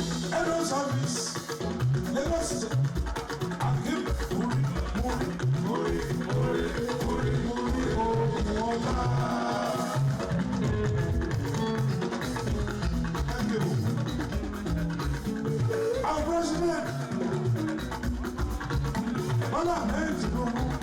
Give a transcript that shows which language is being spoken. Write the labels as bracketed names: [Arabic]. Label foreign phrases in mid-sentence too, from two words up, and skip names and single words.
[English] Hello, service. Lagos. [Yoruba] Akim, orí, orí, orí, orí, orí, orí, ogun ọba. [English] Thank you. Our president, Bola Ahmed Tinubu.